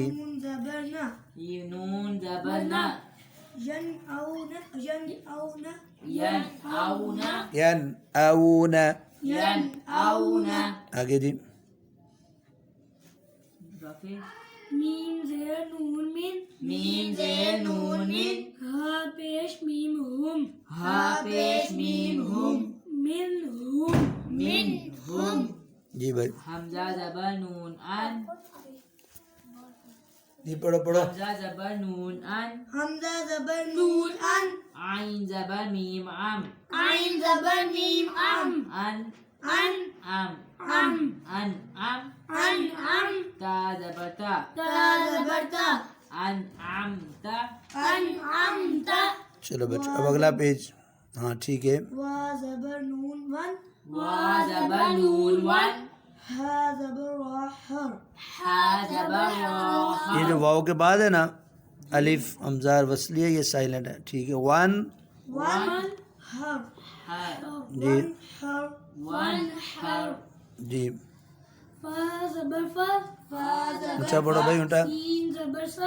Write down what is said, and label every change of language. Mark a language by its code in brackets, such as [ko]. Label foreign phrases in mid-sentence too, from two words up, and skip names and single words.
[ur] نون زبر نا یہ نون زبر نا [ar] ين أو نا ين أو نا ين أو نا ين أونا ين أو نا [ur] آگے جی रफी میم زیر نون مِن میم زیر نون مِن ہا پیش میم ہُم ہا پیش میم ہُم [ar] مِن هُم [ur] جی بھائی ہمزہ زبر نون اَن جی پڑھو پڑھو ہمزہ زبر نون اَن ہمزہ زبر نون اَن عین زبر میم اَم عین زبر میم اَم [ar] अन अन अम अम أن أم أن أم [ur] تا زبر تا تا زبر تا [ar] أن أم تا أن أم تا [ur] چلو بچو اب اگلا پیج ہاں ٹھیک ہے وا زبر نون وَن وا زبر نون وَن ہا زبر وا ہَر ہا زبر وا یہ جو واؤ کے بعد ہے نا الف ہمزہ وصلی ہے یہ سائلنٹ ہے ٹھیک ہے وَن [ar] وَن هَر हर [ur] जी [ar] हर وَن هَر [ur] जी فا زبر فا زبر اونچا پڑھو بھائی اونچا سین زبر سا